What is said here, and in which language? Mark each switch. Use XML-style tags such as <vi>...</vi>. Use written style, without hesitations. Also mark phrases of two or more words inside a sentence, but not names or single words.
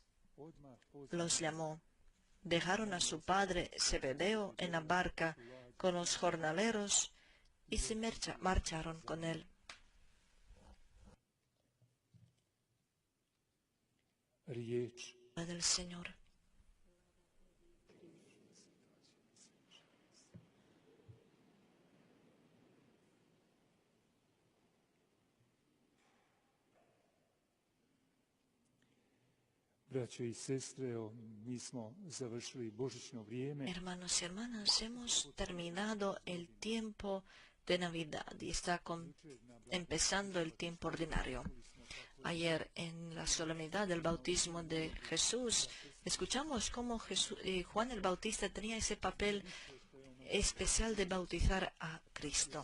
<es>Los llamó. Dejaron a su padre Zebedeo en la barca con los jornaleros y se marcharon con él.</es> <hr>Riječ</hr> <es>Del Señor.</es> <hr>Braćo i sestre, mi smo završili božićno vrijeme.</hr> <es>Hermanos y hermanas, hemos terminado el tiempo de Navidad y está empezando el tiempo ordinario. Ayer, en la solemnidad del bautismo de Jesús, escuchamos cómo Juan el Bautista tenía ese papel especial de bautizar a Cristo.</es>